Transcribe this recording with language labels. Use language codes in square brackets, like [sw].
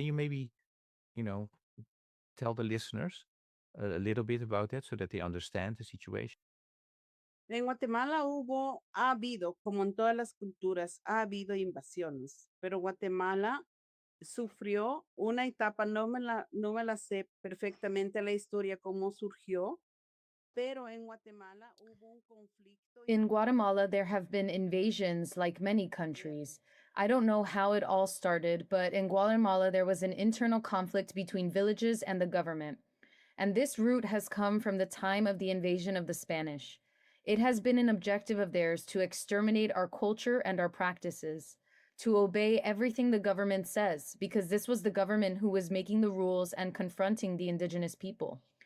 [en] Can you maybe, you know, tell the listeners a little bit about that so that they understand the situation? [es] En Guatemala ha habido, como en todas las culturas, ha habido invasiones, pero Guatemala sufrió una etapa, no me la sé perfectamente la historia, cómo surgió, pero en Guatemala hubo un conflicto [en] In Guatemala, there have been invasions like many countries. I don't know how it all started, but in Guatemala, there was an internal conflict between villages and the government. And this root has come from the time of the invasion of the Spanish. It has been an objective of theirs to exterminate our culture and our practices, to obey everything the government says, because this was the government who was making the rules and confronting the indigenous people.